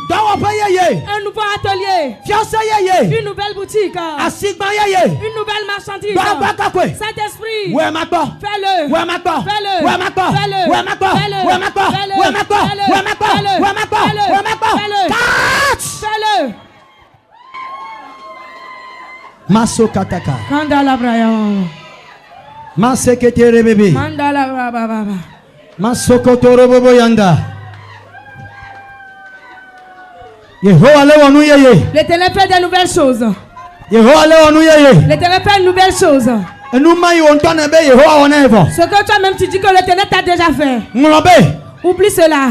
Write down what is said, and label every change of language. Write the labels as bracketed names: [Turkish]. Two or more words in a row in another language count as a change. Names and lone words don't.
[French] Un nouveau atelier. Une nouvelle boutique. Une nouvelle marchandise. Saint-Esprit. Fais-le. Fais-le. Masokataka. Kandala Brayam. Maseketere bébé. Mandala Baba. Masokotoro bobo yanda. L'Éternel fait des nouvelles choses. L'Éternel fait une nouvelle chose. Ce que toi-même tu dis que l'Éternel t'a déjà fait. Oublie cela.